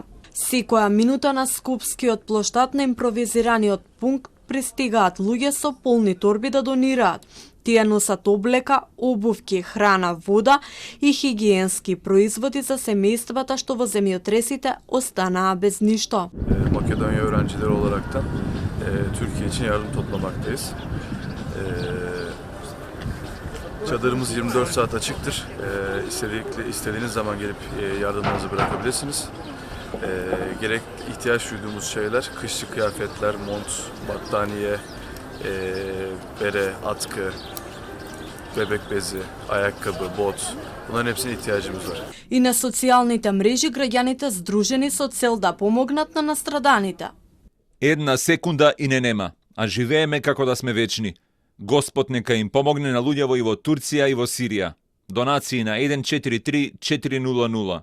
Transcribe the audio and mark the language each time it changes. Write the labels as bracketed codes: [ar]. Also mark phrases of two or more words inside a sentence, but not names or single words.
[mk] Секоја минута на Скопскиот плоштад на импровизираниот пункт пристигаат луѓе со полни торби да донираат. Тие носат облека, обувки, храна, вода и хигиенски производи за семејствата што во земјотресите останаа без ништо. [tr] Makedonya öğrencileri olaraktan Türkiye için yardım toplamaktayız. Çadırımız 24 saat açıktır. İstediğiniz zaman gelip yardımlarınızı bırakabilirsiniz. Gerek ihtiyaç duyduğumuz şeyler, kışlık kıyafetler, mont, battaniye, bere, atkı, bebek bezi, ayakkabı, bot, bunların hepsine ihtiyacımız var. [mk] И на социјалните мрежи граѓаните здружени со цел да помогнат на настраданите. Една секунда и не нема, а живееме како да сме вечни. Господ нека им помогне на луѓето и во Турција и во Сирија. Донации на 143 400.